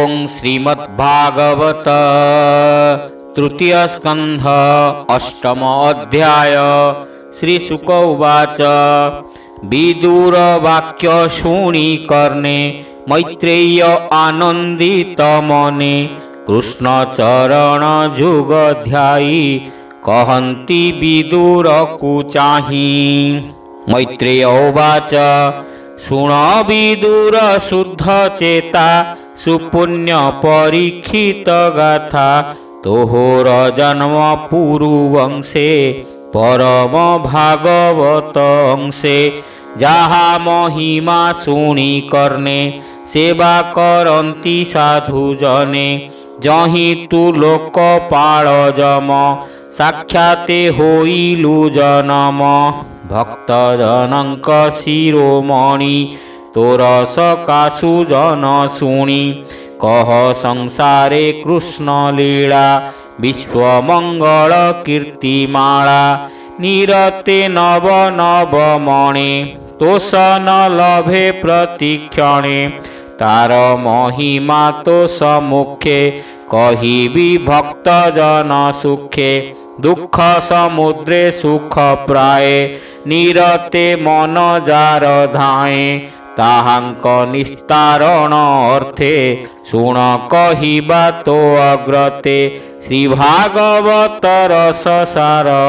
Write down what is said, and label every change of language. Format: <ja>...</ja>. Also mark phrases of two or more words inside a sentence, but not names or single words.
<or>ଶ୍ରୀମଦ୍ଭାଗବତ ତୃତୀୟ ସ୍କନ୍ଧ ଅଷ୍ଟମ ଅଧ୍ୟାୟ। ଶ୍ରୀଶୁକ ଉବାଚ ବିଦୁର ବାକ୍ୟ ଶୁଣି କର୍ଣ୍ଣେ ମୈତ୍ରେୟ ଆନନ୍ଦିତ ମନେ କୃଷ୍ଣ ଚରଣ ଯୁଗ ଧ୍ୟାୟୀ କହନ୍ତି ବିଦୁର କୋ ଚାହି। ମୈତ୍ରେୟ ଉବାଚ ଶୁଣ ବିଦୁର ଶୁଦ୍ଧ ଚେତା ସୁପୁଣ୍ୟ ପରୀକ୍ଷିତ ଗାଥା ତୋହର ଜନ୍ମ ପୁରୁବଂଶେ ପରମ ଭାଗବତ ଅଂଶେ ଯହା ମହିମା ଶୁଣି କର୍ଣ୍ଣେ ସେବା କରନ୍ତି ସାଧୁ ଜନେ ଯହି ତୁ ଲୋକପାଳ ଯମ ସାକ୍ଷାତେ ହୋଇଲୁ ଜନମ ଭକ୍ତ ଜନକ ଶିରୋମଣି ତୋର ସକାଶୁ ଜନ ଶୁଣି କହ ସଂସାରେ କୃଷ୍ଣ ଲୀଳା ବିଶ୍ୱମଙ୍ଗଳ କୀର୍ତ୍ତିମାଳା ନିରତେ ନବ ନବ ମଣେ ତୋଷ ନ ଲଭେ ପ୍ରତିକ୍ଷଣେ ତାର ମହିମା ତୋ ସମ୍ମୁଖେ କହିବି ଭକ୍ତ ଜନ ସୁଖେ ଦୁଃଖ ସମୁଦ୍ରେ ସୁଖ ପ୍ରାୟ ନିରତେ ମନ ଯାର ଧାଏ ତାହାଙ୍କ ନିସ୍ତାରଣ ଅର୍ଥେ ଶୁଣ କହିବା ତୋ ଅଗ୍ରତେ ଶ୍ରୀ ଭାଗବତ ରସ ସାର</or>